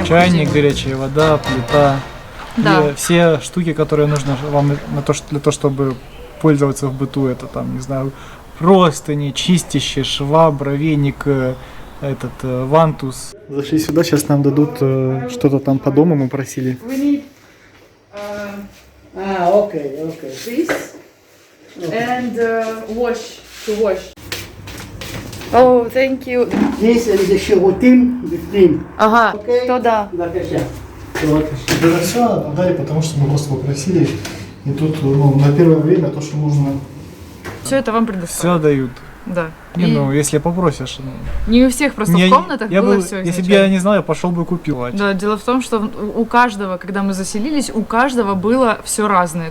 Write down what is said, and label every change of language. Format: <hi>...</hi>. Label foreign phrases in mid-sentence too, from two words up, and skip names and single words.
<ru>Чайник, горячая вода, плита. Да. И все штуки, которые нужно вам для того, чтобы пользоваться в быту, это там, не знаю, простыни, чистящие, швабра, веник, вантус. Зашли сюда, сейчас нам дадут что-то там по дому, мы просили.</ru> <en>We need Okay. this and wash to wash. Oh, thank you.</en> <he>Здесь זה שירותים בפנים.</he> <ru>Ага,</ru> <he>אוקיי?</he> <ru>туда.</ru> <he>בבקשה.</he> <ru>Это все дали, потому что мы просто попросили. И тут, на первое время то, что нужно. Все это вам предоставят. Все дают. Да. Не, И если попросишь. не у всех просто в комнатах было все Если бы я не знал, я пошел бы купил. Да, дело в том, что у каждого, когда мы заселились, у каждого было все разное.</ru>